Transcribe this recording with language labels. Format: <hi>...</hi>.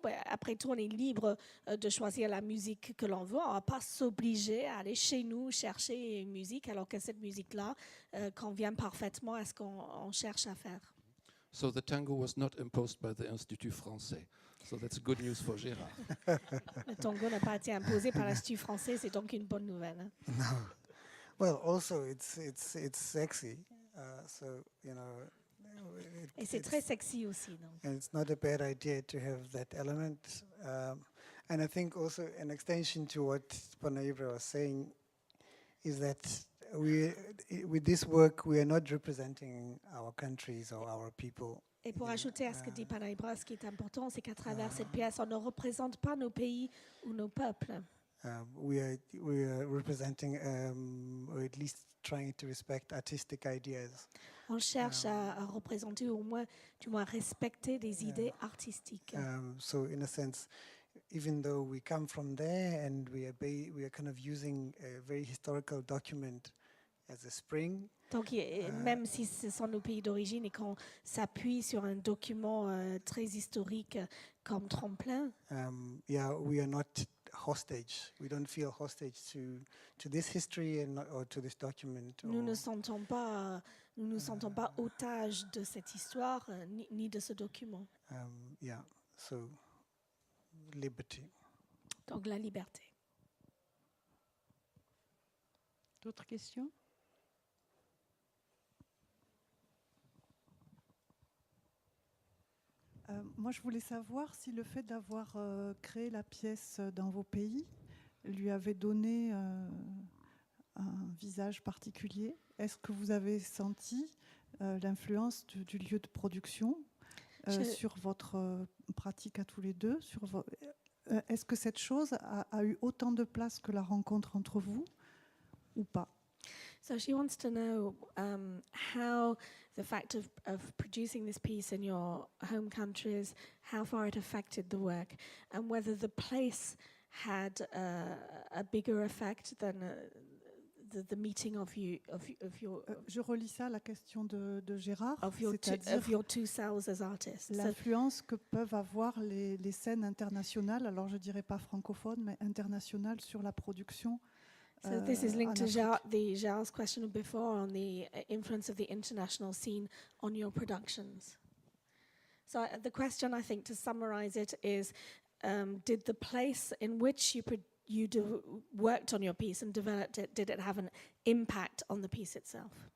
<fr>Ben, après tout, on est libre de choisir la musique que l'on veut. On ne va pas s'obliger à aller chez nous chercher une musique, alors que cette musique-là convient parfaitement à ce qu'on cherche à faire.</fr> <en>So the tango was not imposed by the Institut Français. So that's good news for Gérard.</en> <fr>Le tango n'a pas été imposé par l'Institut français, c'est donc une bonne nouvelle. Hein?</fr> <en>No. Well, also it's sexy, so you know.</en> <fr>Et c'est très sexy aussi, donc.</fr> <en>And it's not a bad idea to have that element. And I think also an extension to what Panaibra was saying is that with this work, we are not representing our countries or our people.</en> <fr>Et pour ajouter à ce que dit Panaibra, ce qui est important, c'est qu'à travers cette pièce, on ne représente pas nos pays ou nos peuples.</fr> <en>We are representing, or at least trying to respect artistic ideas.</en> <fr>On cherche à représenter ou du moins respecter des idées artistiques.</fr> <en>So in a sense, even though we come from there and we are kind of using a very historical document as a spring.</en> <fr>Donc même si ce sont nos pays d'origine et qu'on s'appuie sur un document très historique comme tremplin.</fr> <en>We are not hostage. We don't feel hostage to this history or to this document.</en> <fr>Nous ne nous sentons pas otages de cette histoire ni de ce document.</fr> <en>So liberty.</en> <fr>Donc la liberté. D'autres questions? Moi, je voulais savoir si le fait d'avoir créé la pièce dans vos pays lui avait donné un visage particulier. Est-ce que vous avez senti l'influence du lieu de production sur votre pratique à tous les deux? Est-ce que cette chose a eu autant de place que la rencontre entre vous ou pas?</fr> <en>So she wants to know how the fact of producing this piece in your home countries, how far it affected the work, and whether the place had a bigger effect than the meeting of your.</en> <fr>Je relis ça, la question de Gérard,</fr> <en>of your two selves as artists.</en> <fr>L'influence que peuvent avoir les scènes internationales, alors je dirais pas francophones, mais internationales sur la production.</fr> <en>So this is linked to Gérard's question before on the influence of the international scene on your productions. So the question, I think, to summarize it is, did the place in which you worked on your piece and developed it, did it have an impact on the piece itself?</en>